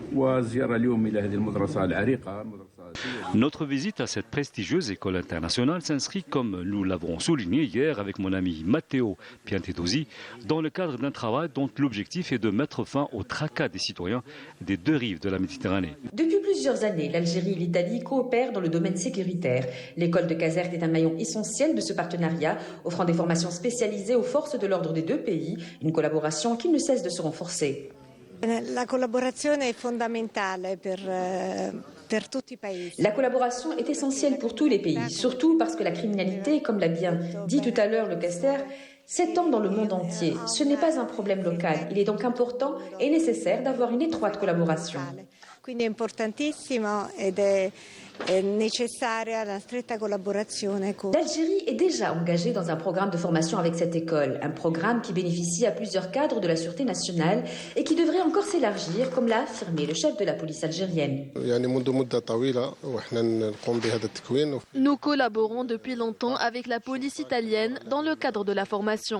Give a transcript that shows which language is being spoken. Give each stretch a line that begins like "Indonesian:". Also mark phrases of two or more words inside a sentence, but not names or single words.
French: Notre visite à cette prestigieuse école internationale s'inscrit, comme nous l'avons souligné hier avec mon ami Matteo Piantedosi, dans le cadre d'un travail dont l'objectif est de mettre fin au tracas des citoyens des deux rives de la Méditerranée. Depuis plusieurs années, l'Algérie et l'Italie coopèrent dans le domaine sécuritaire. L'école de Caserte est un maillon essentiel de ce partenariat, offrant des formations spécialisées aux forces de l'ordre des deux pays, une collaboration qui ne cesse de se renforcer. La collaboration est fondamentale
Italian: per tutti i paesi.
French: La collaboration est essentielle pour tous les pays, surtout parce que la criminalité, comme l'a bien dit tout à l'heure le Caster, s'étend dans le monde entier. Ce n'est pas un problème local. Il est donc important et nécessaire d'avoir une étroite collaboration.
Italian: Quindi è importantissimo ed è necessaria la stretta collaborazione.
French: L'Algérie est déjà engagée dans un programme de formation avec cette école, un programme qui bénéficie à plusieurs cadres de la sûreté nationale et qui devrait encore s'élargir, comme l'a affirmé le chef de la police algérienne. Nous collaborons depuis longtemps avec la police italienne dans le cadre de la formation.